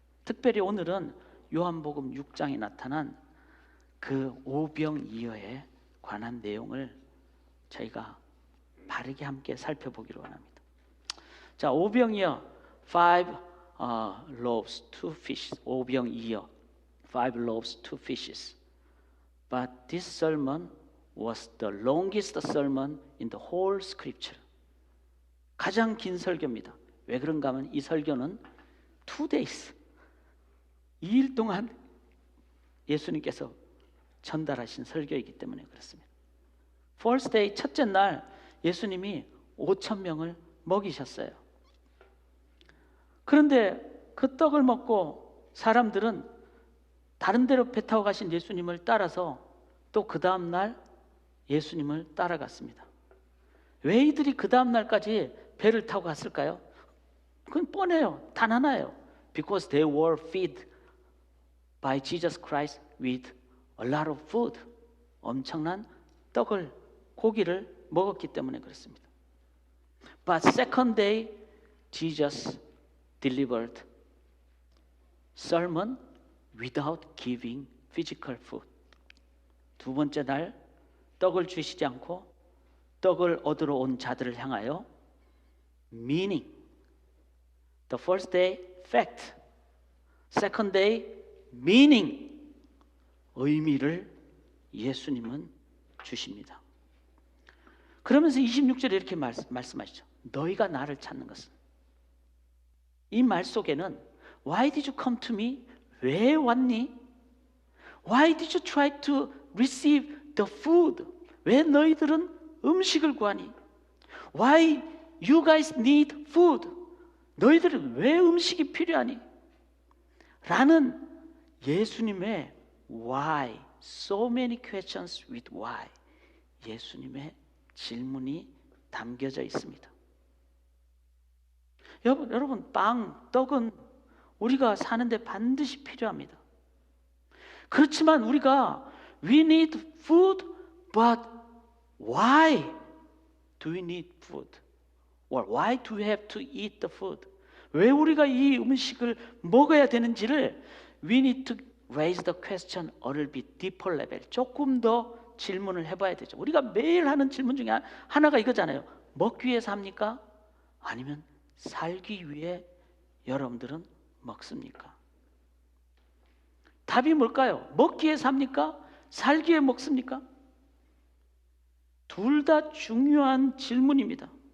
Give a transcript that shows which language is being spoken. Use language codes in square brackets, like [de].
[ko] 특별히 오늘은 요한복음 6장에 나타난 그 오병이어에 관한 내용을 저희가 바르게 함께 살펴보기로 원합니다. 자, 오병이어 [en] 5 loaves, 2 fishes. 오병이어 5 loaves, 2 fishes. But this sermon was the longest sermon in the whole scripture. [ko] 가장 긴 설교입니다. 왜 그런가 하면 이 설교는 [en] 2 days, [ko] 2일 동안 예수님께서 전달하신 설교이기 때문에 그렇습니다. [en] First day, [ko] 첫째 날 예수님이 5,000명을 먹이셨어요. 그런데 그 떡을 먹고 사람들은 다른 데로 배 타고 가신 예수님을 따라서 또 그 다음 날 예수님을 따라갔습니다. 왜 이들이 그 다음 날까지 배를 타고 갔을까요? 그건 뻔해요. 단 하나예요. [en] Because they were fed by Jesus Christ with a lot of food. [ko] 엄청난 떡을, 고기를 먹었기 때문에 그렇습니다. [en] But second day, Jesus delivered sermon without giving physical food. [ko] 두 번째 날 떡을 주시지 않고 떡을 얻으러 온 자들을 향하여 meaning. [en] The first day, fact. Second day, meaning. [ko] 의미를 예수님은 주십니다. 그러면서 26절에 이렇게 말씀하시죠. 너희가 나를 찾는 것은. 이 말 속에는 [en] Why did you come to me? [ko] 왜 왔니? [en] Why did you try to receive the food? [ko] 왜 너희들은 음식을 구하니? [en] Why you guys need food? [ko] 너희들은 왜 음식이 필요하니? 라는 예수님의 [en] why, so many questions with why, [ko] 예수님의 질문이 담겨져 있습니다. 여러분, 빵, 떡은 우리가 사는데 반드시 필요합니다. 그렇지만 우리가 [en] we need food, but why do we need food? Or why do we have to eat the food? [ko] 왜 우리가 이 음식을 먹어야 되는지를 [en] we need to raise the question a little bit deeper level. [ko] 조금 더 질문을 해봐야 되죠. 우리가 매일 하는 질문 중에 하나가 이거잖아요. 먹기 위해 삽니까? 아니면 살기 위해 여러분들은 먹습니까? 답이 뭘까요? 먹기 위해 삽니까? 살기 위해 먹습니까? 둘 다 중요한 질문입니다.